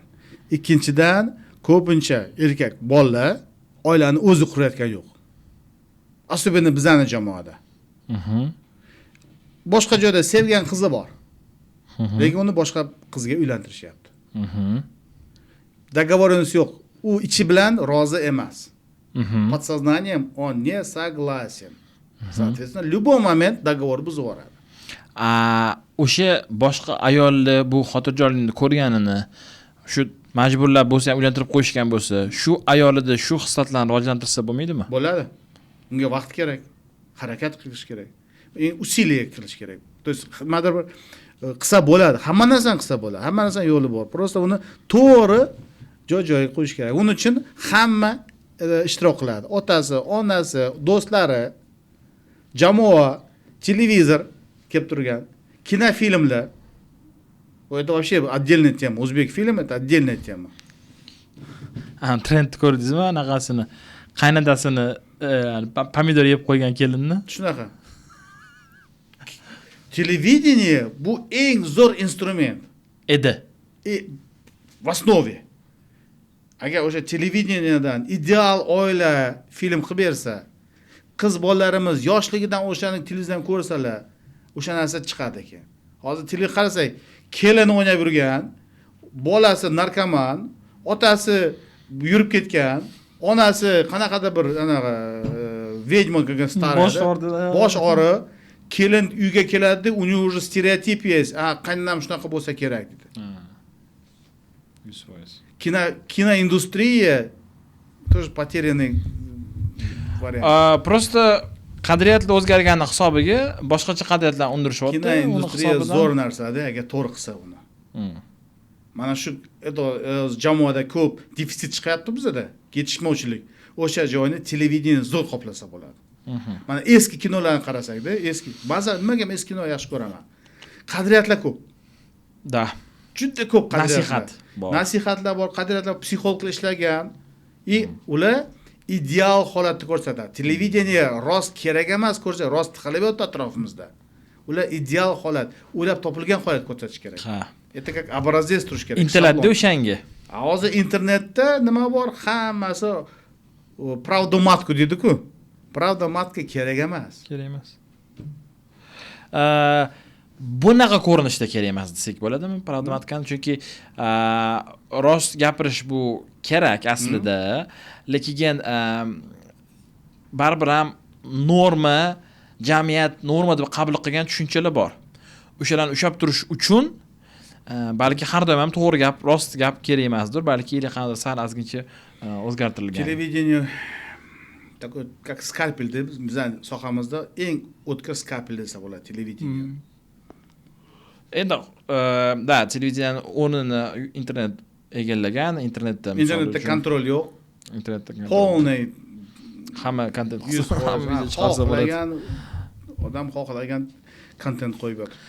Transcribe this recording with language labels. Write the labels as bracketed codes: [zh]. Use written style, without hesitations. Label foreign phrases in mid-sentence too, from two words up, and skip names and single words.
[uz] Ikkinchidan, ko'pincha erkak bolalar oilani o'zi qurayotgani yo'q. Особенно bizani jamoada. Boshqa joyda sevgan qizi bor. Lekin uni boshqa qizga uylantirishyapti. Договоренность yo'q. U ichi bilan rozi emas. [ru] Подсознанием он не согласен. Соответственно, любой момент договор [uz] buzib yuboradi. O'sha boshqa ayolni bu xotirjamlikni ko'rganini, shu majburlab bo'lsa ham uylantirib qo'yishgan bo'lsa, shu ayolida shu xislatlarni rivojlantirsa bo'lmaydimi? Bo'ladi. Unga vaqt kerak, harakat qilish kerak, usiliya qilish kerak. [ru] То есть [uz] nimadir bir qilsa bo'ladi. Hamma narsani qilsa bo'ladi. Hamma narsani yo'li bor. Просто uni to'g'ri joy-joyiga qo'yish kerak. Uning uchun hamma ishtirok qiladi. Otasi, onasi, do'stlari, jamoa, televizor kelib turgan, kinofilmlar. [ru] Это вообще отдельная тема. [uz] O'zbek film [ru] это отдельная тема. [uz] Trend ko'rdingizmi anaqasini? Qaynatasini pomidor yeb qo'ygan kelinni? Shunaqa. Televidение bu eng zo'r instrument. Edi. [ru] В основе. [uz] Agar o'sha televideniyadan ideal oila film qilib bersa, qiz bolalarimiz yoshligidan o'shani televizordan ko'rsalar, o'sha narsa chiqadi ekan. Hozir televizor qarasak, kelin o'ynab yurgan, bolasi narkoman, otasi yurib ketgan, onasi qanaqadir bir anaqa vedьма degan starada. Bosh og'ri, kelin uyga keladi, uning уже stereotip есть. Qaynonam shunaqa bo'lsa kerak dedi. 100%. [ru] Киноиндустрия тоже потерянный variant. [uz] Просто qadriyatlar o'zgargani hisobiga boshqacha qadriyatlarni undirishyapti. Kinoindustriya zo'r narsada, agar to'g'ri qilsa uni. Mana shu jamoada ko'p defitsit chiqyapti bizda, yetishmovchilik. O'sha joyni televideniya zo'r qoplasa bo'ladi. Mana eski kinolarni qarasakda, eski, ba'zan nimaga men eski kino yaxshi ko'raman. Qadriyatlar ko'p. Da. Juda ko'p qadriyatlar. Nasihat bor. Nasihatlar bor, qadriyatlar, psixologlar ishlagan. Ular ideal holatni ko'rsatadi. Televideniya rost kerak emas ko'rsa, rost qilib yotdi atrofimizda. Ular ideal holat, o'ylab topilgan holat ko'rsatish kerak. Ha. [ru] Это как образец [uz] turish kerak. Intiladi o'shanga. Hozir internetda nima bor? Hammasi pravdomatku deydi-ku. Pravdomatka kerak emas. Kerak emas. Bunaqa ko'rinishda kerak emas desak bo'ladimi? Pravdomatkani chunki rost gapirish bu kerak aslida, lekin baribir ham norma, jamiyat norma deb qabul qilgan tushunchalar bor. O'shalarni ushlab turish uchun balki har doim ham to'g'ri gap, rost gap kerak emasdir, balki qanday sal ozgincha o'zgartirilgan. Televideniya [ru] такой как скальпель [uz] deb bizning sohamizda eng o'tkir skalpel desa bo'ladi televideniya. Endi televideniyaning o'rnini internet egallagan, internetda kontrol yo'q. Internetda полный hamma kontent xohlagan odam xohlagan kontent qo'yib yotibdi.